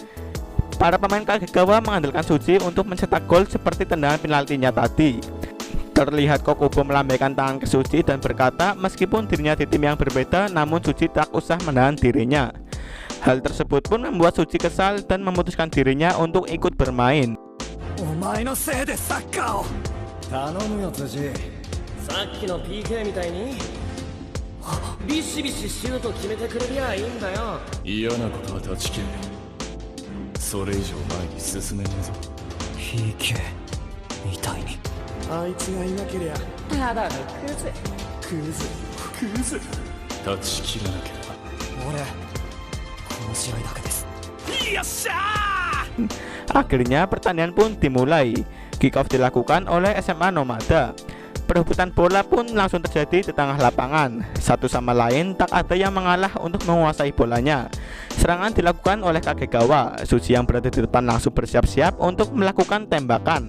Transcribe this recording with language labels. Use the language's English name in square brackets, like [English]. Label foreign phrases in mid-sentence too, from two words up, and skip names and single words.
[Indonesian] Para pemain Kagegawa mengandalkan Suji untuk mencetak gol seperti tendangan penaltinya tadi. Terlihat Kokubo melambaikan tangan ke Suji dan berkata meskipun dirinya di tim yang berbeda, namun Suji tak usah menahan dirinya. Hal tersebut pun membuat Suji kesal dan memutuskan dirinya untuk ikut bermain. [Japanese] お前のせいでサッカーを。頼むよ辻。さっきの PK みたいにビシビシシュート決めてくれりゃいいんだよ。嫌なことは断ち切れ。それ以上前に進めねえぞ。 PK みたいに。あいつがいなけりゃただのクズ。クズ断ち切らなければ。俺この試合だけです。よっしゃー。 [Indonesian] Akhirnya pertandingan pun dimulai. [English] Kick off [Indonesian] dilakukan oleh SMA Nomada. Perebutan bola pun langsung terjadi di tengah lapangan. Satu sama lain tak ada yang mengalah untuk menguasai bolanya. Serangan dilakukan oleh Kagegawa. Suji yang berada di depan langsung bersiap-siap untuk melakukan tembakan.